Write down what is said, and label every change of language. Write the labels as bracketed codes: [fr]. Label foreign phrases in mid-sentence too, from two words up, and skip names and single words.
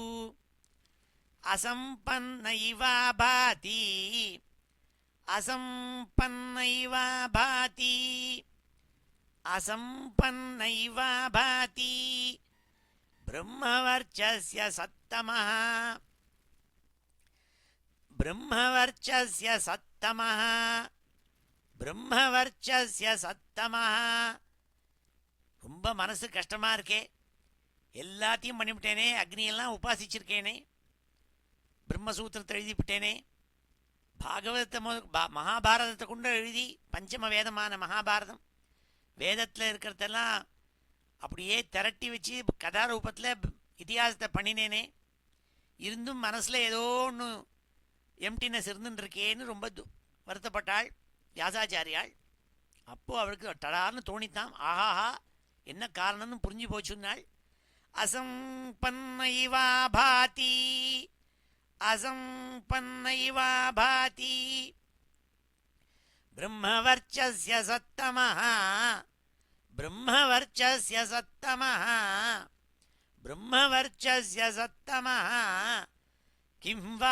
[sa] असम्पन्न इव भाति, असम्पन्न इव भाति, असम्पन्न इव भाति, ब्रह्मवर्चस्य सत्तमः, ब्रह्मवर्चस्य सत्तमः, ब्रह्मवर्चस्य सत्तमः. [ta] ரொம்ப மனசு கஷ்டமாக இருக்கே, எல்லாத்தையும் பண்ணிவிட்டேனே, அக்னியெல்லாம் உபாசிச்சிருக்கேனே, பிரம்மசூத்திரத்தை எழுதிவிட்டேனே, பாகவதத்தை மகாபாரதத்தை கொண்டு எழுதி பஞ்சம வேதமான மகாபாரதம், வேதத்தில் இருக்கிறதெல்லாம் அப்படியே திரட்டி வச்சு கதாரூபத்தில் இதிகாசத்தை பண்ணினேனே, இருந்தும் மனசில் ஏதோ ஒன்று எம்டினஸ் இருந்துருக்கேன்னு ரொம்ப வருத்தப்பட்டாள் வியாசாச்சாரியாள். அப்போது அவளுக்கு டடார்னு தோணித்தான், ஆஹாஹா என்ன காரணம்னு புரிஞ்சு போச்சுன்னாள். [sa] असंपन्न इवा भाति असंपन्न इवा भाति ब्रह्मवर्चस्य सत्तमः ब्रह्मवर्चस्य सत्तमः ब्रह्मवर्चस्य सत्तमः किं वा